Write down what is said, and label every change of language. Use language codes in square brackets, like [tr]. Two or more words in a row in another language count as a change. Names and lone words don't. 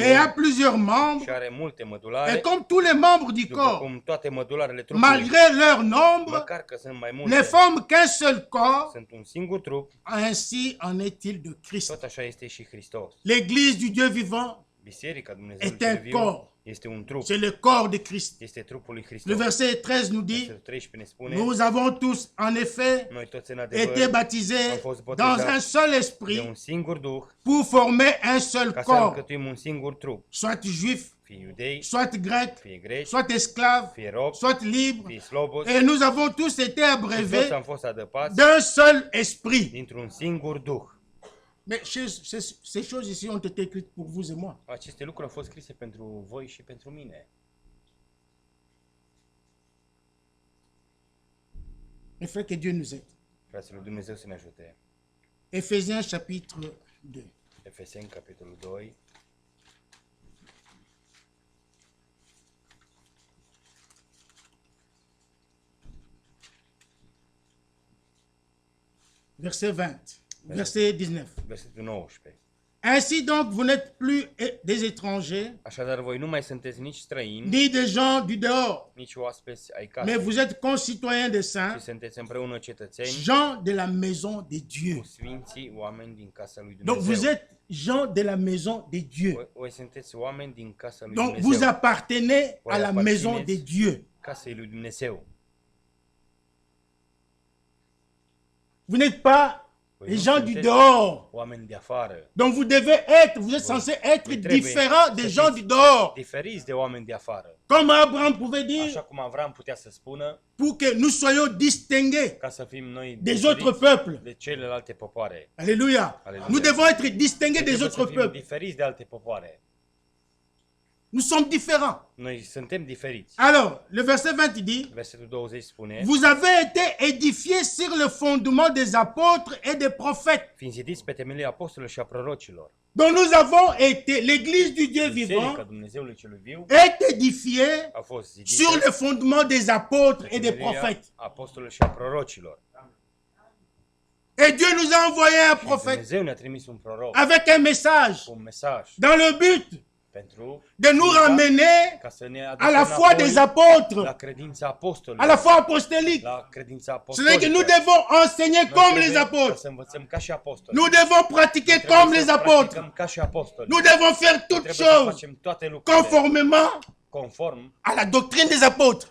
[fr] et a plusieurs membres, [ro] și are multe mădulare, [fr] et comme tous les membres du [ro] după [fr] corps, [ro] cum toate mădularele trupului, [fr] malgré leur nombre, [ro] măcar că sunt mai [fr] ne [ro] multe, [fr] forment qu'un seul corps, [ro] sunt un singur trup, [fr] ainsi en est-il de Christ. [ro] tot așa este și Hristos. [fr] L'église du Dieu vivant, [ro] Biserica Dumnezeului Este cel viu corp. este un trup, [fr] c'est le corps de Christ. [ro] este trupul lui [fr] Le [ro] Hristos. [fr] verset 13 nous dit, [ro] Versetul 13 ne spune, [fr] nous avons tous en effet [ro] noi toți în [fr] été [ro] adevăr [fr] baptisés [ro] am fost [fr] dans [ro] botezați [fr] un seul [ro] de [fr] esprit [ro] un singur Duh, [fr] pour former un seul [ro] ca să [fr] corps, [ro] alcătuim un singur trup, [fr] soit juif, [ro] fie iudei, [fr] soit grec, [ro] fie greci, [fr] soit esclave, [ro] fie robi, [fr] soit libre. [ro] fie slobozi, [fr] Et nous avons tous été [ro] și [fr] abreuvés [ro] toți am fost adăpați [fr] d'un seul esprit. [ro] dintr-un singur Duh. [fr] Mais ces choses ici ont été écrites pour vous et moi. [ro] Aceste lucruri au fost scrise pentru voi și pentru mine. [fr] Il faut que Dieu nous aide. [ro] Fraților, Dumnezeu să ne ajute. [fr] Éphésiens chapitre 2. [ro] Efeseni, capitolul 2, [fr] Verset 20. Verset 19. [ro] versetul 19. [fr] Ainsi donc, vous n'êtes plus des étrangers, [ro] Așadar, voi nu mai sunteți nici străini, [fr] ni des gens du dehors, [ro] nici oaspeți ai [fr] mais [ro] casei, [fr] vous êtes concitoyens des [ro] ci [fr] saints, [ro] sunteți împreună cetățeni [fr] gens de la maison de Dieu. [ro] cu sfinții, oameni din casa lui [fr] Donc vous [ro] Dumnezeu. [fr] êtes gens de la maison de Dieu. [ro] Voi sunteți oameni din casa lui [fr] Donc vous [ro] Dumnezeu, [fr] appartenez à la maison de Dieu. [ro] casei lui Dumnezeu. [fr] Vous n'êtes pas [ro] Voi [fr] les [ro] nu [fr] gens du [ro] sunteți [fr] dehors. [ro] oameni de afară, [fr] Donc vous devez être, vous êtes censé être Vous devez différent des être gens du dehors. [ro] diferiți de oameni de afară. [fr] Comme Abraham pouvait dire, [ro] Așa cum Avram putea să spună, [fr] pour que nous soyons distingués [ro] ca să fim noi [fr] des [ro] diferiți [fr] autres peuples. [ro] de celelalte popoare. [fr] Alléluia. Alléluia. Nous devons être distingués des [ro] Trebuie [fr] autres [ro] să fim [fr] peuples. [ro] diferiți de alte popoare. [fr] Nous sommes différents. [ro] Noi suntem diferiți. [fr] Alors, le verset 20 dit, [ro] Versetul 20 spune, [fr] vous avez été édifiés sur le fondement des apôtres et des prophètes. [ro] fiind zidiți pe temelia apostolilor și a prorocilor. [fr] Donc nous avons été, l'église du Dieu [ro] Biserica [fr] vivant [ro] Dumnezeului celui viu [fr] est édifiée [ro] a fost zidită [fr] sur le fondement des apôtres [ro] pe [fr] et des [ro] temelia [fr] prophètes. [ro] apostolilor și a prorocilor. [fr] Et Dieu nous a envoyé un [ro] Și [fr] prophète [ro] Dumnezeu ne-a trimis un proroc [fr] avec un message [ro] cu un mesaj [fr] dans le but de nous ramener à la foi des apôtres, à la foi apostolique. C'est-à-dire que nous devons enseigner comme les apôtres. Nous devons pratiquer comme les apôtres. Nous devons faire toutes choses conformément à la doctrine des apôtres.